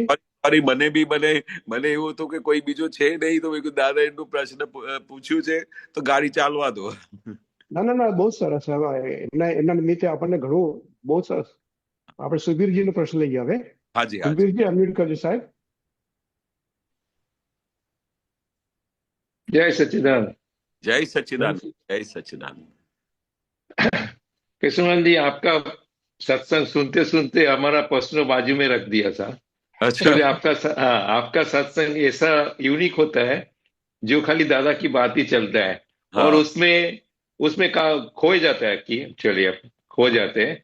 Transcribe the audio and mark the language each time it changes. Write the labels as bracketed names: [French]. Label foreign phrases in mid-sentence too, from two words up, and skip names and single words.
[Gujarati] મને એવું હતું કે કોઈ બીજો છે નહીં, તો દાદા એટલું પ્રશ્ન પૂછ્યું છે તો ગાડી ચાલવા દો. ના બહુ સરસ. એમના નિમિત્તે આપણને ઘણું બહુ સરસ. આપણે સુબીરજી નો પ્રશ્ન લઈએ હવે. હાજી. સુબીરજી અનમ્યુટ કરજો સાહેબ. [Hindi] जय सच्चिदानंद। जय सच्चिदानंद, जय सच्चिदानंद। कृष्णनंद जी, आपका सत्संग सुनते सुनते हमारा प्रश्न बाजू में रख दिया था। अच्छा। एक्चुअली हाँ, आपका सत्संग ऐसा यूनिक होता है जो खाली दादा की बात ही चलता है, और हाँ उसमें उसमें का खो जाता है कि चलिए आप खो जाते हैं।